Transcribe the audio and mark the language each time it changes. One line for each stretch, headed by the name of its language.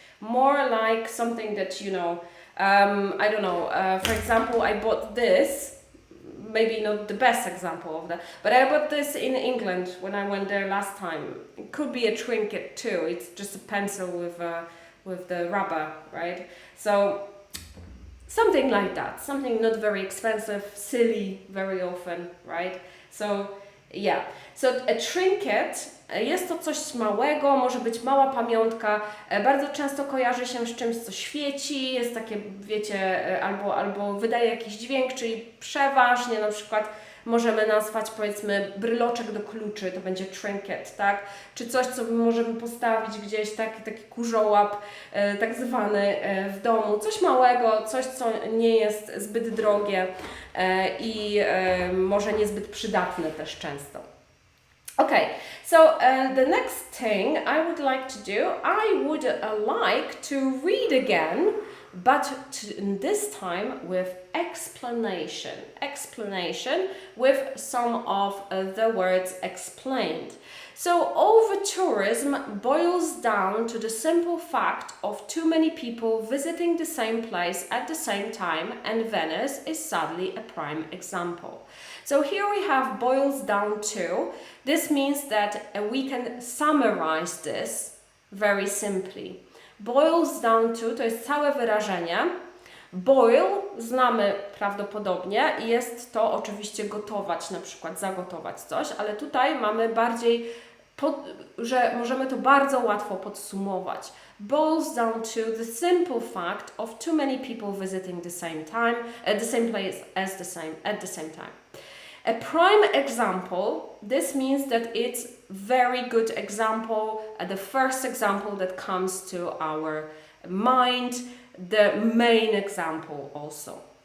English: More like something that, you know, I don't know, for example, I bought this, maybe not the best example of that, but I bought this in England when I went there last time. It could be a trinket too, it's just a pencil with the rubber, right? So something like that, something not very expensive, silly very often, right? So yeah, so a trinket
Polish: jest to coś małego, może być mała pamiątka, bardzo często kojarzy się z czymś, co świeci, jest takie, wiecie, albo wydaje jakiś dźwięk, czyli przeważnie na przykład możemy nazwać, powiedzmy, bryloczek do kluczy, to będzie trinket, tak? Czy coś, co możemy postawić gdzieś, taki kurzołap tak zwany w domu. Coś małego, coś, co nie jest zbyt drogie i może niezbyt przydatne też często.
English: Okay, so the next thing I would like to do, I would like to read again, but this time with explanation. Explanation with some of the words explained. So overtourism boils down to the simple fact of too many people visiting the same place at the same time, and Venice is sadly a prime example. So here we have boils down to. This means that we can summarize this very simply.
Polish: Boils down to jest całe wyrażenie. Boil znamy prawdopodobnie i jest to oczywiście gotować, na przykład zagotować coś, ale tutaj mamy bardziej, że możemy to bardzo łatwo podsumować.
English: Boils down to the simple fact of too many people visiting the same time, at the same place at the same time. A prime example, this means that it's very good example, the first example that comes to our mind, the main example also.